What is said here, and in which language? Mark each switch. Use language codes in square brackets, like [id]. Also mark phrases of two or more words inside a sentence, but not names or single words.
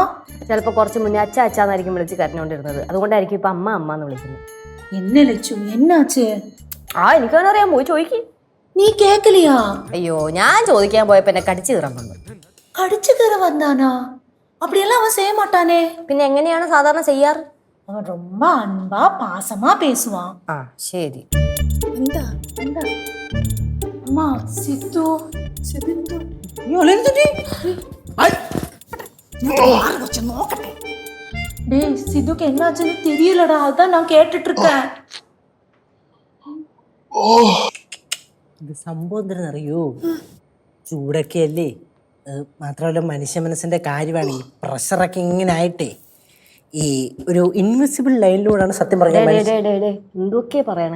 [ml] ചിലപ്പോൾ കുറച്ച് മുന്നേ അച്ഛ അച്ഛാന്നായിരിക്കും വിളിച്ച് കരഞ്ഞുകൊണ്ടിരുന്നത്. അതുകൊണ്ടായിരിക്കും ഇപ്പൊ അമ്മ അമ്മ എന്ന് വിളിക്കുന്നത്. [ta] என்ன லட்சு என்னாச்சு? [ml] എനിക്കവനറിയാം, പോയി ചോദിക്കും. നീ കേക്കലിയാ? അയ്യോ, ഞാൻ ചോദിക്കാൻ പോയപ്പോ എന്നെ കടിച്ചു കയറാൻ വന്നു. കടിച്ചു കയറി വന്നാനാ? [ta] அப்படியெல்லாம் அவன் செய்ய மாட்டானே. [ml] പിന്നെ എങ്ങനെയാണ് സാധാരണ ചെയ്യാറ്? [ta] அவன் ரொம்ப அன்பா பாசமா பேசுவான். [ml] ആ ശരി. എന്താ എന്താ അമ്മ സിത്തു സിത്തു [ta] டேய் சித்துக்கு என்னாச்சுன்னு தெரியலடா, அதான் நான் கேட்டுட்டு இருக்கேன். [ml] ഇത് സംഭവം എന്തെന്നറിയോ, ചൂടൊക്കെ അല്ലേ, മാത്രമല്ല മനുഷ്യ മനസ്സിന്റെ കാര്യമാണ് ഈ പ്രഷറൊക്കെ ഇങ്ങനെ ആയിട്ടേ ഈ ഒരു ഇൻവിസിബിൾ ലൈനിലൂടെയാണ് സത്യം പറഞ്ഞാൽ എന്തൊക്കെ പറയണേ.